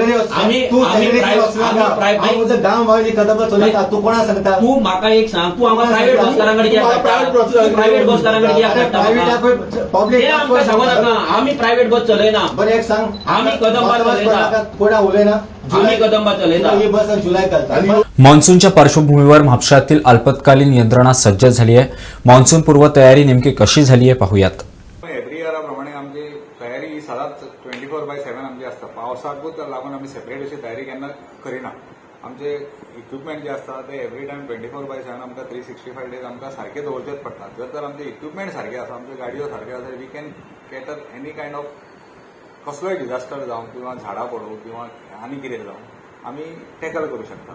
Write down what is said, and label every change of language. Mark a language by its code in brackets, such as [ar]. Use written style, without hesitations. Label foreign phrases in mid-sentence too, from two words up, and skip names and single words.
[kok] तू कोणा सांगता? तू म्हाका एक सांग, तू आमकां प्रायव्हेट बसकारांकडे कित्याक धाडटा? प्रायव्हेट बसकारांकडे कित्याक धाडटा? पब्लीक आमकां सांगू नाका. आम्ही प्रायव्हेट बस चलयना. बरं एक सांग, आम्ही कदंबा चलयना. कोणा उलयना? आम्ही कदंबा चलयना. ही बस जुलै घालता. [mr] मान्सूनच्या पार्श्वभूमीवर म्हापशातील अल्पकालीन यंत्रणा सज्ज झाली आहे. मान्सून पूर्व तयारी नेमकी कशी झाली आहे पाहूयात. [en] every yearप्रमाणे [kok] आमची तयारी सदांच 24/7 आमची असता. पावसाकूच लागून आम्ही सेपरेट अशी तयारी केन्ना करिना. आमचे इक्विपमेंट जे असता ते [en] every time [kok] 24/7 आमकां 365 डेज आमकां सारखे दवरचेच पडटा. जर आमचे इक्विपमेंट सारखे आसा, आमच्यो गाडयो सारक्यो आसा, [en] we can cater any kind of [kok] कसलोय डिझास्टर जावं किंवा झाडां पडूं किंवा आनी कितें जावं आमी टॅकल करूं शकता.